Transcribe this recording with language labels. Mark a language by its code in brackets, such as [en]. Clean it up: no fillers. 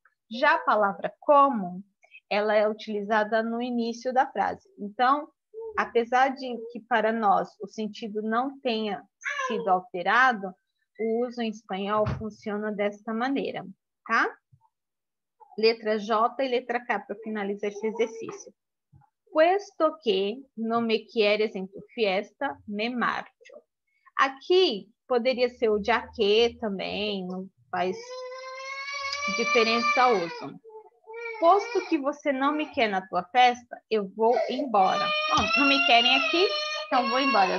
[pt] Já a palavra como, ela é utilizada no início da frase. Então, apesar de que para nós o sentido não tenha sido alterado, o uso em espanhol funciona desta maneira, tá? Letra J e letra K para finalizar esse exercício. [es] Puesto que no me quieres en tu fiesta, me marcho. [pt] Aqui poderia ser o já que também, não faz diferença o uso. Posto que você não me quer na tua festa, eu vou embora. Bom, não me querem aqui, então vou embora.